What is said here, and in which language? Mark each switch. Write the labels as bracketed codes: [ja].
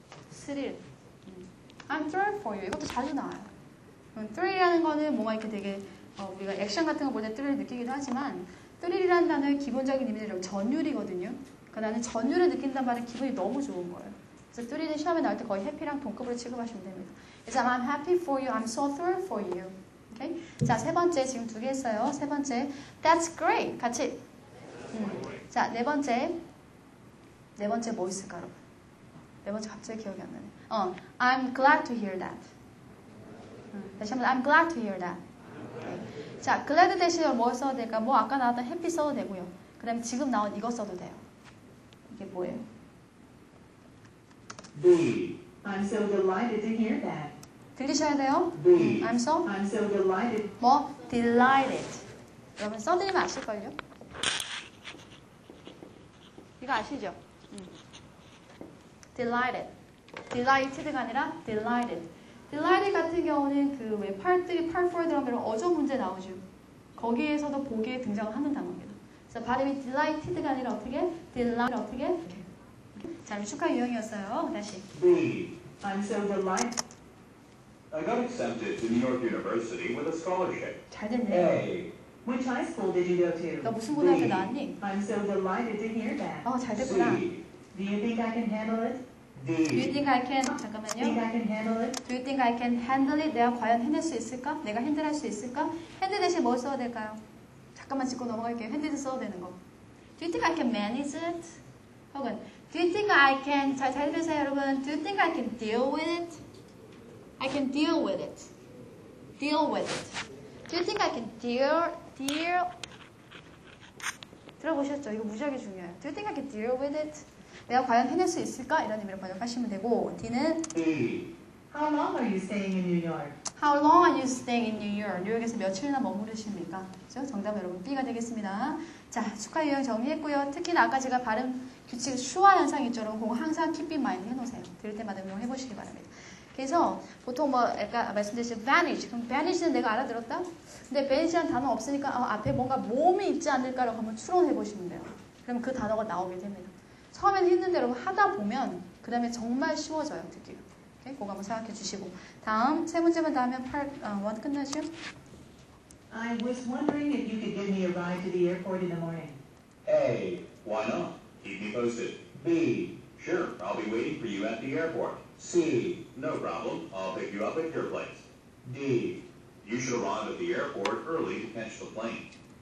[ko] 스릴. I'm thrilled for you. 이것도 자주 나와요. thrill이라는 거는 뭔가 이렇게 되게 우리가 액션 같은 거 볼 때 thrill을 느끼기도 하지만 thrill이라는 단어의 기본적인 의미는 전율이거든요. 그러니까 나는 전율을 느낀단 말은 기분이 너무 좋은 거예요. 그래서 thrill은 시험에 나올 때 거의 해피랑 동급으로 취급하시면 됩니다. [en] 그래서 I'm happy for you. I'm so thrilled for you. Okay? [ko] 자, 세 번째 지금 2개 했어요. 세 번째 That's great. 같이. 자, 네 번째 뭐 있을까 여러분? 네 번째 갑자기 기억이 안 나네. [en] I'm glad to hear that. 다시 한번 I'm glad to hear that. Okay. [ko] 자, glad 대신에 뭐 써도 될까? 뭐 아까 나왔던 happy 써도 되고요. 그 다음에 지금 나온 이거 써도 돼요. 이게 뭐예요? [en] B. I'm so delighted to hear that. [ko] 들리셔야 돼요. [en] B. I'm so delighted. [ko] 뭐? delighted. 여러분 써드리면 아실걸요? 이거 아시죠? [en] delighted. [ko] delighted가 아니라 delighted. delighted 같은 경우는 그 왜 팔뜨기, 팔포에 들어가면 어조 문제 나오죠. 거기에서도 보기에 등장을 하는 단어입니다. 그래서 발음이 delighted가 아니라 어떻게? delighted 어떻게? 이렇게. 자, 축하 유형이었어요. 다시. [en] B. I'm so delighted. I got accepted to New York University with a scholarship. [ko] 잘 됐네. [en] A. Which high school did you go [ko] 너 [en] to? [ko] 무슨 고등학교 나왔니? [en] I'm so delighted to hear that. [ko] 잘 됐구나. [en] C. Do you think I can handle it? Do you D. think I can? Think [ko] 잠깐만요. [en] I can handle it? Do you think I can handle it? [ko] 내가 과연 해낼 수 있을까? 내가 핸들할 수 있을까? 핸들 대신 뭘 써야 될까요? 잠깐만 짚고 넘어갈게요. 핸들도 써도 되는 거. [en] Do you think I can manage it? 혹은 Do you think I can? [ko] 잘 들으세요, 여러분. [en] Do you think I can deal with it? I can deal with it. Deal with it. Do you think I can deal? [ko] 들어보셨죠? 이거 무지하게 중요해요. [en] Do you think I can deal with it? [ko] 내가 과연 해낼 수 있을까? 이런 의미로 번역하시면 되고 D는 [en] E. How long are you staying in New York? How long are you staying in New York? [ko] 뉴욕에서 며칠이나 머무르십니까? 그죠? 정답은 여러분 B가 되겠습니다. 자, 축하 유형 정리했고요. 특히나 아까 제가 발음 규칙 슈화 현상 있죠? 여러분 그거 항상 keep in mind 해놓으세요. 들을 때마다 응용해 보시기 바랍니다. 그래서 보통 뭐 아까 말씀드렸듯이 vanish. 그럼 vanish는 내가 알아들었다? 근데 vanish라는 단어 없으니까 앞에 뭔가 모험이 있지 않을까라고 한번 추론해 보시면 돼요. 그러면 그 단어가 나오게 됩니다. 처음에는 힘든데 여러분 하다 보면 그 다음에 정말 쉬워져요. 듣기가. 오케이? 그거 한번 생각해 주시고 다음 세 문제만 다 하면 1 끝나죠? [en] I was wondering if you could give me a ride to the airport in the morning. A. Why not? Keep me posted. B. Sure, I'll be waiting for you at the airport. C. No problem. I'll pick you up at your place. D. You should arrive at the airport early to catch the plane.